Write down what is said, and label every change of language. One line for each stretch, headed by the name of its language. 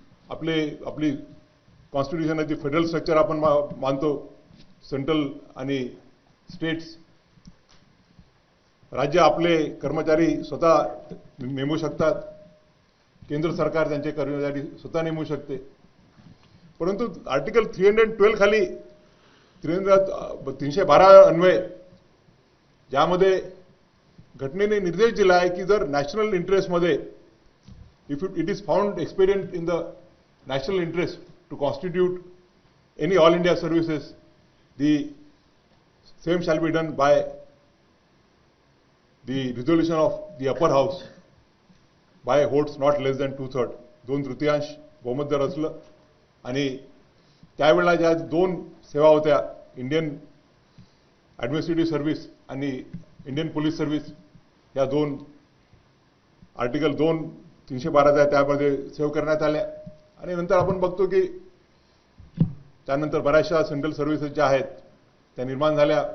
Marathi: आपली कॉन्स्टिट्यूशन आहे ती फेडरल स्ट्रक्चर आपण मानतो. सेंट्रल आणि स्टेट्स, राज्य आपले कर्मचारी स्वतः नेमू शकतात, केंद्र सरकार त्यांचे कर्मचारी स्वतः नेमू शकते. परंतु आर्टिकल 312 खाली 312 अन्वये ज्यामध्ये घटनेने निर्देश दिला आहे की जर national इंटरेस्टमध्ये
English: if it is found expedient in the national interest to constitute any all India services, the same shall be done by the resolution of the upper house by votes not less than 2/3,
Marathi: 2/3 बहुमत जर असलं. आणि त्यावेळेला ज्या 2 सेवा होत्या, Indian administrative service आणि Indian police service या दोन आर्टिकल 312 त्यामध्ये सेव्ह करण्यात आल्या. आणि नंतर आपण बघतो की त्यानंतर बऱ्याचशा सेंट्रल सर्व्हिसेस ज्या आहेत त्या निर्माण झाल्या.